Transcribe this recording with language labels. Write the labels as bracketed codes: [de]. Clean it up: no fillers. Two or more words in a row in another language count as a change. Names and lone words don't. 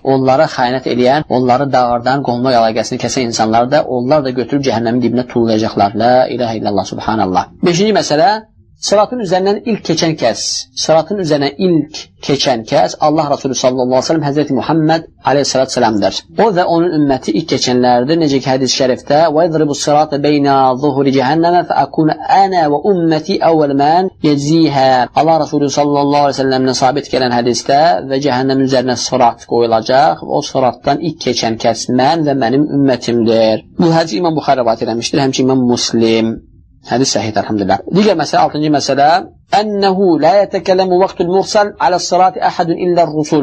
[az] Onlara xəyanət eləyən, onları dağardan qohumluq əlaqəsini kəsən insanlar da, onlar da götürüb cəhənnəmin dibinə tullayacaqlar. [ar] لا إله إلا الله سبحان الله. [az] 5-ci məsələ, sıratın üzərindən ilk keçən kəs, sıratın üzərindən ilk keçən kəs Allah Resulü [ar] صلى الله عليه وسلم [az] Həzreti Muhammed [ar] عليه الصلاة والسلام. [az] O və onun ümməti ilk keçənlərdir. Necə ki hədis-i şərifdə [ar] وَيَضْرِبُ الصِّرَاطَ بَيْنَ ظُهُرِ جَهَنَّمَ فَأَكُونَ أَنَا وَأُمَّتِي أَوَّلُ مَنْ يَجْزِيهَا. [az] Allah Resulü [ar] صلى الله عليه وسلم [az] sabit gələn hədisdə və cəhənnəmin üzərinə sırat qoyulacaq. O sıratdan ilk keçən kəs mən və mənim ümmətimdir. Bu hədis İmam Buxari rivayət etmişdir, həmçinin İmam Müslim. Hədis səhihdir, elhamdülillah. Digər məsələ, 6-cı məsələ, [ar] أنه لا يتكلم وقت المرسل على الصراط أحد إلا الرسل.